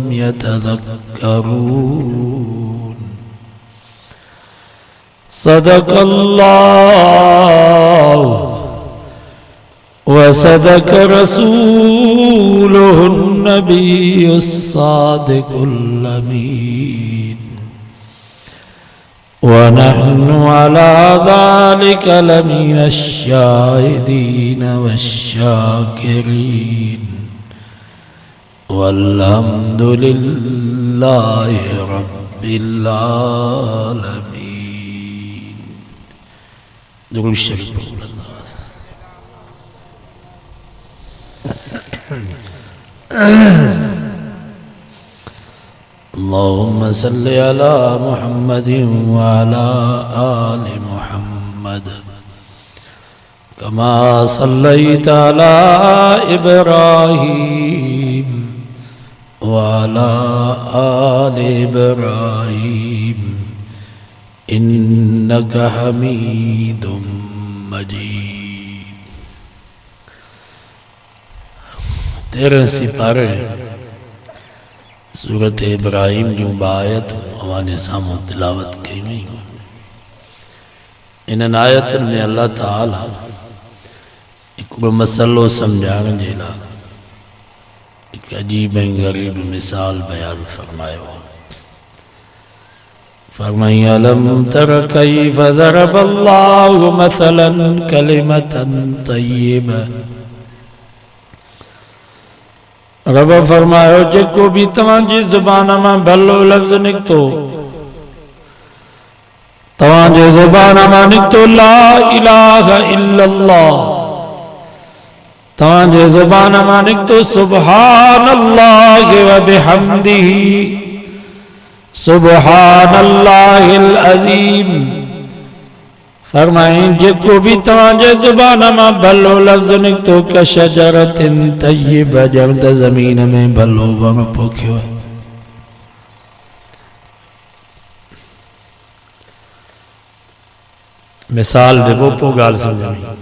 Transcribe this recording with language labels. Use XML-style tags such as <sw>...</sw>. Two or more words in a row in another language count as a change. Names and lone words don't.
<ar>يتذكرون صدق الله وصدق رسوله النبي الصادق الأمين ونحن على ذلك لمن الشاهدين والشاكرين والحمد لله رب العالمين.</ar> <sd>दुरूद शरीफ</sd> <ar>اللهم صل على محمد وعلى آل محمد كما صليت على إبراهيم وعلى آل إبراهيم إنك حميد مجيد.</ar> <sd>13 सिपारे सूरत इब्राहिम जो बायत</sd> <ur>ہمارے سامنے تلاوت کی ہوئی.</ur> <sd>इन आयतुनि में अल्लाह ताला हिकिड़ो मसलो सम्झाइण जे लाइ हिकु अजीब ऐं ग़रीब मिसाल बयान फरमायो।</sd> <ar>फरमाई ألم تر كيف ضرب الله مثلا كلمة طيبة.</ar> <sd>रब फरमायो जेको भी तव्हांजी ज़ुबान मां भलो लफ्ज़ निकतो, तव्हांजे ज़ुबान मां निकतो</sd> <ar>لا إله إلا الله,</ar> <sd>तव्हांजे ज़ुबान मां निकतो</sd> <ar>سبحان الله وبحمده سبحان الله العظيم.</ar> <sd>फरमाई जेको भी तव्हांजे ज़ुबान मां भलो लफ्ज़ निकतो</sd> <ar>كشجرة طيبة,</ar> <sd>ॼण त ज़मीन में भलो वण पोखियो। मिसाल ॾिबो पोइ ॻाल्हि सम्झणी।</sd>